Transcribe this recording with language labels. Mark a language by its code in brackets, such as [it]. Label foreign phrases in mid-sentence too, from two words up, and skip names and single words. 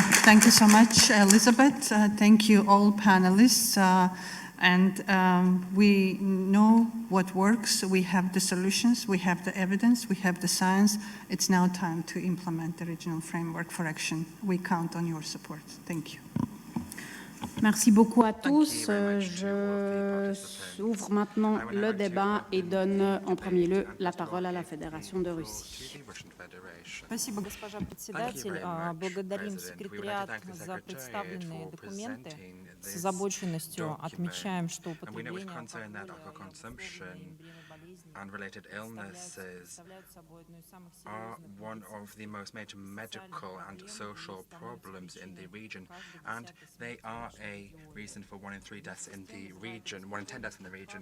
[en] Thank you so much, Elizabeth. Thank you, all panelists. We know what works. We have the solutions. We have the evidence. We have the science. It's now time to implement the regional framework for action. We count on your support. Thank you. [fr] Merci beaucoup à tous. Je ouvre maintenant le débat et donne en premier lieu la parole à la Fédération de Russie. [ru] Спасибо, госпожа председатель. Благодарим секретариат за представленные документы. С озабоченностью отмечаем, что употребление [en] and related illnesses are one of the most major medical and social problems in the region, and they are a reason for 1 in 3 deaths in the region, 1 in 10 deaths in the region.